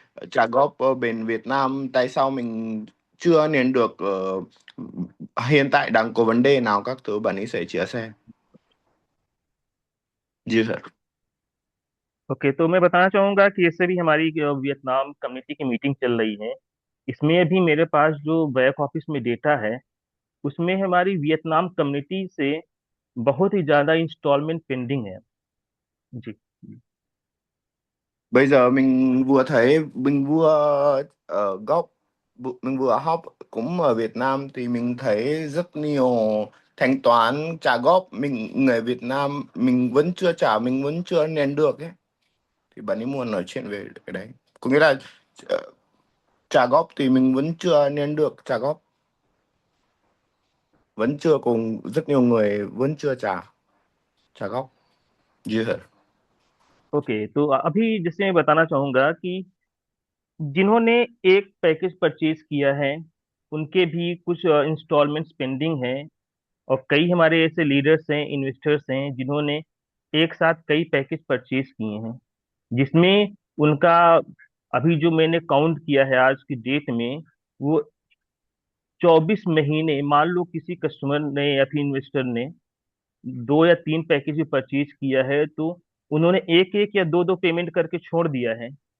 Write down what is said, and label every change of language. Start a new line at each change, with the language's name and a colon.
Vietnamese: trả góp ở bên Việt Nam, tại sao mình chưa nhận được, hiện tại đang có vấn đề nào các thứ bạn ấy sẽ chia sẻ.
Hindi: जी sir. Okay, तो मैं बताना चाहूंगा कि इससे भी हमारी Vietnam community की meeting चल रही है। इसमें अभी मेरे पास जो बैक ऑफिस में डेटा है, उसमें हमारी वियतनाम कम्युनिटी से बहुत ही ज्यादा इंस्टॉलमेंट पेंडिंग है। जी।
Vietnamese: Bây giờ mình vừa thấy, mình vừa mình vừa học cũng ở Việt Nam thì mình thấy rất nhiều thanh toán trả góp, mình người Việt Nam mình vẫn chưa trả, mình vẫn chưa nhận được ấy, thì bạn ấy muốn nói chuyện về cái đấy, có nghĩa là ờ, trả góp thì mình vẫn chưa nhận được trả góp, vẫn chưa, cùng rất nhiều người vẫn chưa trả trả góp।
Hindi: जी sir. Okay, तो अभी जैसे मैं बताना चाहूंगा कि जिन्होंने एक package purchase किया है, उनके भी कुछ इंस्टॉलमेंट्स पेंडिंग है। और कई हमारे ऐसे लीडर्स हैं, इन्वेस्टर्स हैं, जिन्होंने एक साथ कई पैकेज परचेज किए हैं, जिसमें उनका अभी जो मैंने काउंट किया है आज की डेट में, वो 24 महीने, मान लो किसी कस्टमर ने या फिर इन्वेस्टर ने 2 या 3 पैकेज भी परचेज किया है, तो उन्होंने एक एक या दो दो पेमेंट करके छोड़ दिया है।